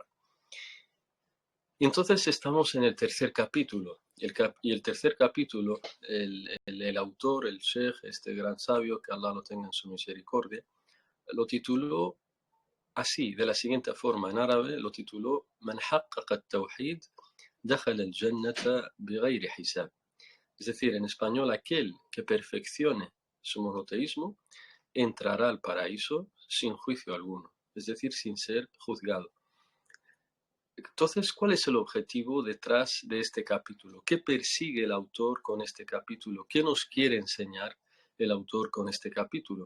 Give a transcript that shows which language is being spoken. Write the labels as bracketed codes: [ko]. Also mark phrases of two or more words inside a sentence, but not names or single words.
[es] Y entonces estamos en el tercer capítulo. Y el tercer capítulo, el autor, el Sheikh, este gran sabio, que Allah lo tenga en su misericordia, lo tituló así, de la siguiente forma, en árabe, lo tituló [ar] من حقق التوحيد دخل الجنة بغير حساب. [es] Es decir, en español, aquel que perfeccione su monoteísmo entrará al paraíso sin juicio alguno, es decir, sin ser juzgado. Entonces, ¿cuál es el objetivo detrás de este capítulo? ¿Qué persigue el autor con este capítulo? ¿Qué nos quiere enseñar el autor con este capítulo?